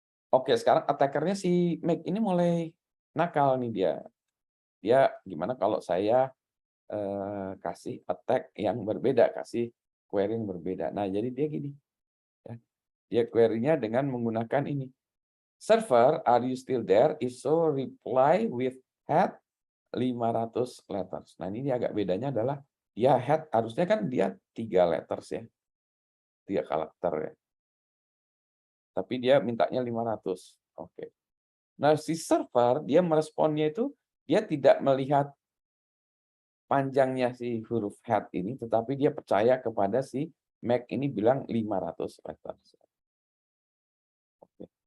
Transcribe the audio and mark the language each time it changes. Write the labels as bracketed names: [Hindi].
[Indonesian] Oke, sekarang attacker-nya si Mac ini mulai nakal nih dia. Dia gimana kalau saya kasih attack yang berbeda, kasih query yang berbeda. Nah, jadi dia gini, ya. Dia query-nya dengan menggunakan ini. [English] Server, are you still there? If so, reply with head 500 letters. [Indonesian] Nah, ini agak bedanya adalah dia head harusnya kan dia 3 letters ya. 3 karakter ya. Tapi dia mintanya 500. Oke. Nah, si server dia meresponnya itu dia tidak melihat panjangnya si huruf head ini, tetapi dia percaya kepada si Mac ini bilang 500 letters. Oke.